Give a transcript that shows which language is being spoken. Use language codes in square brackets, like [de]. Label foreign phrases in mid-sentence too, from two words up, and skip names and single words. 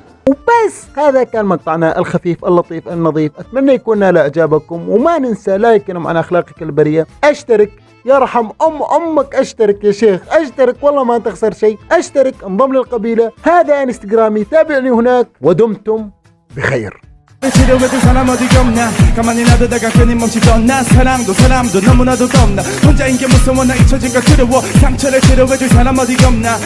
[ar] وبس هذا كان مقطعنا الخفيف اللطيف النظيف، أتمنى يكون نال إعجابكم، وما ننسى لايك عن أخلاقك البرية، اشترك يرحم أمك، اشترك يا شيخ، اشترك والله ما تخسر شيء، اشترك انضم للقبيلة. هذا انستغرامي، تابعني هناك، ودمتم بخير. [ko] 치료해줄 사람 어디 없나 가만히 놔두다가 끊임없이 떠나 사람도 너무나도 덥나 혼자인 게 무서워 나 잊혀진 거 두려워 상처를 치료해줄 사람 어디 없나